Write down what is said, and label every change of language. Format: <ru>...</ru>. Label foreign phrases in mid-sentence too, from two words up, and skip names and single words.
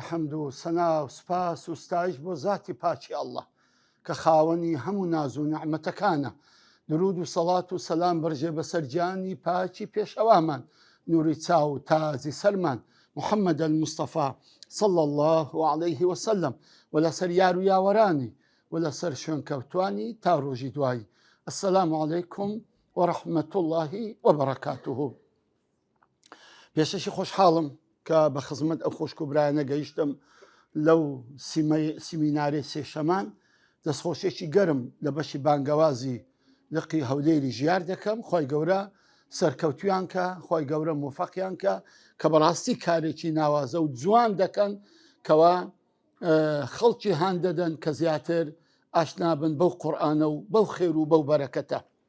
<ckb>حەمد و سەنا و سپاس و ستایش بۆ ذاتی پاچی ئەڵڵا کە خاوەنی هەموو ناز و نعمەتەکانە. درود و سەڵات و سەلام بەرژێ بەسەر گیانی پاچی پێشەوامان، نووری چاو و تازی سەرمان محەممەد المستەفا</ckb> <ar>صلى الله عليه وسلم،</ar> <ckb>و لەسەر یار و یاوەرانی و لەسەر شوێنکەوتوانی تا ڕۆژی دوایی.</ckb> <ar>السلام عليكم ورحمة الله وبركاته.</ar> <ckb>پێشەشی خۆشحاڵم کە بە خزمەت ئەو خۆشک و برایانە گەیشتم لەو سیمینارێ سێشەمان. دەستخۆشێکی گەرم لە بەشی بانگەوازی لقی هەولێری ژیار دەکەم. خۆی گەورە سەرکەوتویان کە، خۆی گەورە موفەقیان کە بەڕاستی کارێکی ناوازە و جوان دەکەن کەوا خەڵکی هان دەدەن کە زیاتر ئاشنابن بەو قورئانە و بەو خێر و بەو بەرەکەتە.</ckb>